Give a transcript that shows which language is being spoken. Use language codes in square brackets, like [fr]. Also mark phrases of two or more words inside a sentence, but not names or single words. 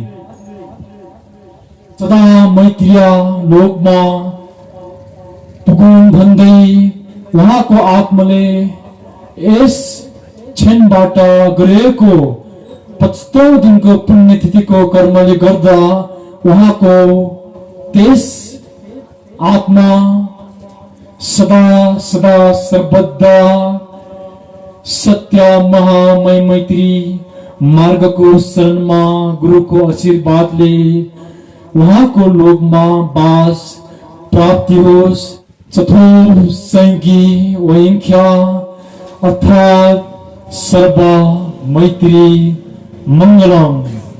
[ne] सदा मैत्रीय लोकमा पुगुन् भन्दै उहाँको आत्माले यस क्षणबाट गरेको 75औं दिनको पुण्यतिथिको कर्मले गर्दा उहाँको त्यस आत्मा सदा सदा सर्वदा सत्य महामय मैत्री मार्गको शरणमा गुरुको आशीर्वादले उहाँको लोकमा बास प्राप्ति होस्। चतुर्थ संगी वैंख्या अर्थात [sa] सर्व मैत्री मंगलम।